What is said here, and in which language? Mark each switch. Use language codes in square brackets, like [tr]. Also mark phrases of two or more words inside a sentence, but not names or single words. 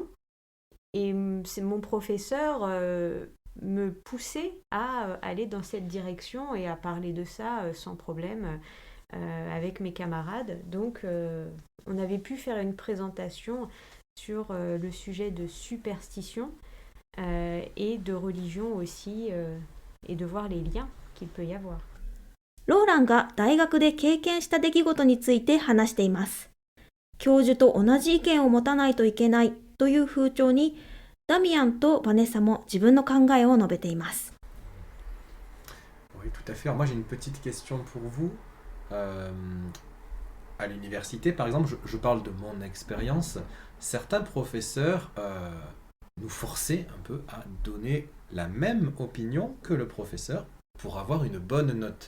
[fr] Et c'est mon professeur me poussait à aller dans cette direction et à parler de ça sans problème avec mes camarades. Donc, on avait pu faire une présentation sur le sujet de superstition et de religion aussi, et de voir les liens qu'il peut y avoir. [ja] ローランが大学で経験した出来事について話しています。教授と同じ意見を持たないといけないという風潮に、ダミアンとバネッサも自分の考えを述べています。 [fr] Oui, tout à fait. Alors moi, j'ai une petite question pour vous. À l'université, par exemple, je parle de mon expérience. Certains professeurs nous forçaient un peu à donner la même opinion que le professeur pour avoir une bonne note.